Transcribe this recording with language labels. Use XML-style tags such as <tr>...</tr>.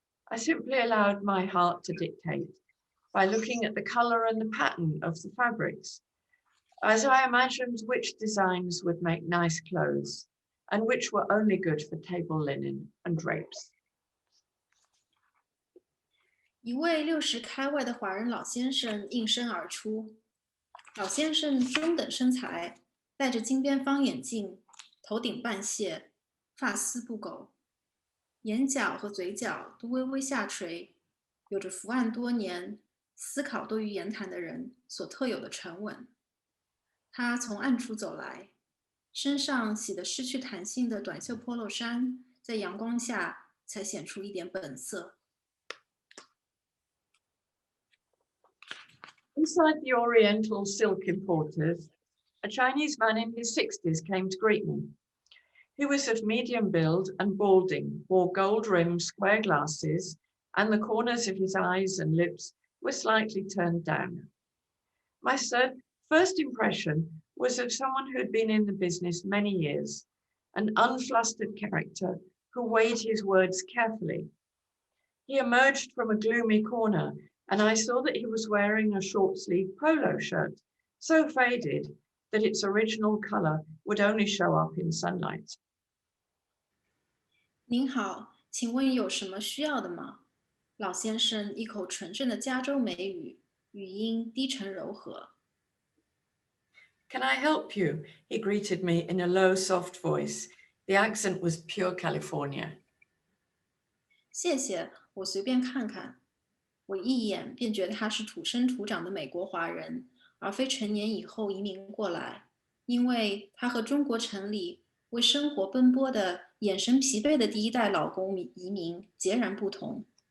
<en>I simply allowed my heart to dictate by looking at the color and the pattern of the fabrics, as I imagined which designs would make nice clothes and which were only good for table linen and drapes.</en> <zh>一位60开外的华人老先生应声而出。老先生中等身材，戴着金边方眼镜，头顶半卸，发丝不苟，眼角和嘴角都微微下垂，有着伏案多年、思考多于言谈的人所特有的沉稳。他从暗处走来，身上洗得失去弹性的短袖 polo 衫，在阳光下才显出一点本色。</zh> <en>Inside the Oriental Silk importers, a Chinese man in his 60s came to greet me. He was of medium build and balding, wore gold-rimmed square glasses, and the corners of his eyes and lips were slightly turned down. My first impression was of someone who'd been in the business many years, an unflustered character who weighed his words carefully. He emerged from a gloomy corner, and I saw that he was wearing a short-sleeved polo shirt, so faded that its original color would only show up in sunlight.</en> <zh>您好，请问有什么需要的吗？老先生一口纯正的加州美语，语音低沉柔和。</zh> <en>Can I help you? He greeted me in a low, soft voice. The accent was pure California.</en> <zh>谢谢，我随便看看。我一眼便觉得他是土生土长的美国华人，而非成年以后移民过来，因为他和中国城里为生活奔波的、眼神疲惫的第一代老公移民截然不同。</zh>